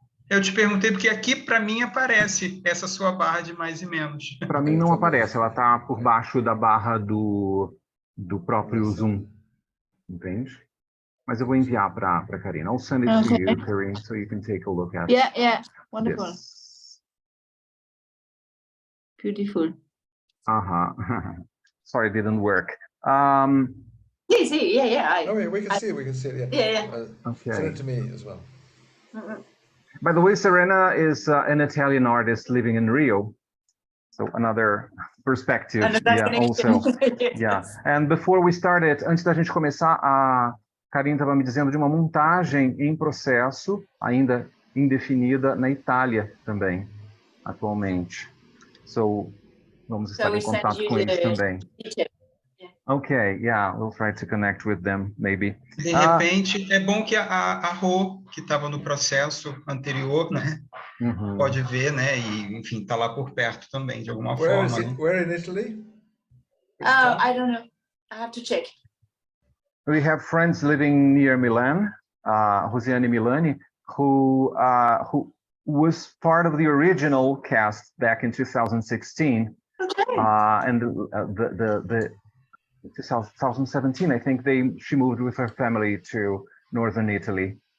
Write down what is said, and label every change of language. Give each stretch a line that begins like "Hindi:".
Portuguese: Eu te perguntei porque aqui, para mim, aparece essa sua barra de mais e menos. Para mim não aparece, ela está por baixo da barra do próprio Zoom, entende? Mas eu vou enviar para Karina.
English: I'll send it to you, Karin, so you can take a look at Yeah, wonderful. this. Beautiful. Sorry, it didn't work. Yeah. Oh, yeah, we can see it, yeah. Yeah. Okay. Send it to me as well. By the way, Serena is an Italian artist living in Rio. So another perspective, also. Yeah. And before we started,
Portuguese: antes da gente começar, a Karin estava me dizendo de uma montagem em processo, ainda indefinida, na Itália também, atualmente. So, vamos estar em contato com eles também.
English: Okay, yeah, we'll try to connect with them, maybe.
Portuguese: De repente, é bom que a Rô, que estava no processo anterior, né, pode ver, né, e, enfim, está lá por perto também, de alguma forma. Né?
English: Where in Italy? I don't know. I have to check. We have friends living near Milan, Rosiane Milani, who was part of the original cast back in 2016. Okay. And the 2017, I think she moved with her family to northern Italy.